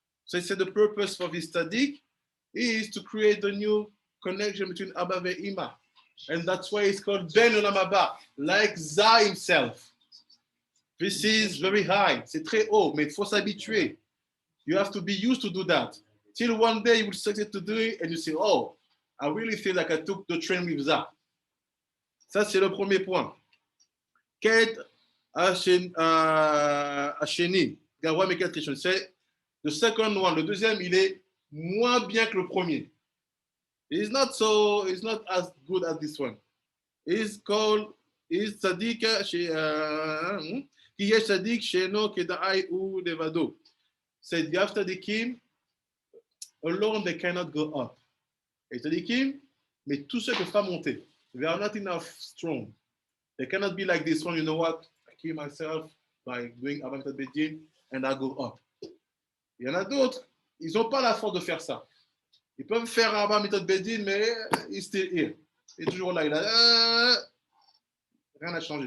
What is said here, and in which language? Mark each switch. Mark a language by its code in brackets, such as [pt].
[en] So he said the purpose for this tzaddik is to create a new connection between Abba and Ima. And that's why it's called Ben Olam Haba, like Zah himself. This is very high. [fr] C'est très haut, mais il faut s'habituer. [en] You have to be used to do that. Till one day you will succeed to do it and you say, oh, I really feel like I took the train with Zah. [fr] Ça, c'est le premier point. [he] Ket Hasheni, Gawa Meket Rishon. [fr] C'est le [en] second one. [fr] Le deuxième, il est moins bien que le premier. [en] It's not as good as this one. It's called [he] tzaddik ki yesh tzaddik she'eno kedai u levado. [en] Said you have tzaddikim alone they cannot go up. [fr] Et tzaddikim, mais tous ceux qui ne peuvent pas monter. [en] They are not enough strong. They cannot be like this one. You know what? I kill myself by doing Abba Mitat Bedin and I go up. [fr] Il y en a d'autres, ils n'ont pas la force de faire ça. Ils peuvent faire Abba Mitat Bedin, mais ils [en] still here. [fr] Il est toujours là. Il a rien n'a changé.